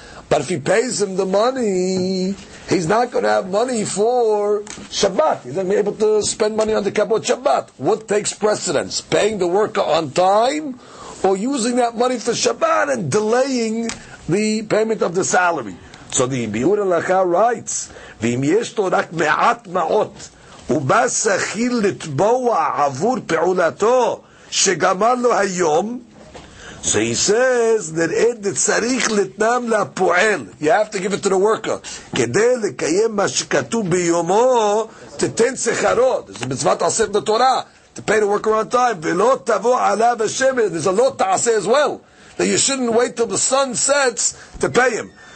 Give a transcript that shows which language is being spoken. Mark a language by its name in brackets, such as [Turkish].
[English] But if he pays him the money, he's not going to have money for Shabbat. He's not going to be able to spend money on the Kabbalah Shabbat. What takes precedence? Paying the worker on time, or using that money for Shabbat and delaying the payment of the salary? So the biur halakha writes, [Hebrew] ואם יש לו רק מעט מעות, ובא שכיר לתבוע עבור פעולתו שגמר לו היום, [English] so he says that ed [Hebrew] צריך לתנם לפועל. [English] You have to give it to the worker. [Hebrew] כדי לקיים מה שכתוב ביומו, תתן שכרו. [English] There's a מצוות עשה in the Torah, to pay the worker on time. [Hebrew] ולא תבוא עליו השמש. [English] There's a lot ta'aseh as well, that you shouldn't wait till the sun sets to pay him.